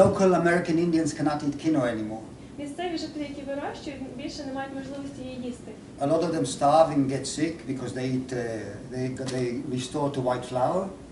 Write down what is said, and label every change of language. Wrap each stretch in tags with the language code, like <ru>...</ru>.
<en>local American Indians cannot eat quinoa anymore.</en> <uk>Місцеві жителі, які вирощують, більше не мають можливості її їсти.</uk> <en>A lot of them starve and get sick because they eat, they resort to white flour.</en>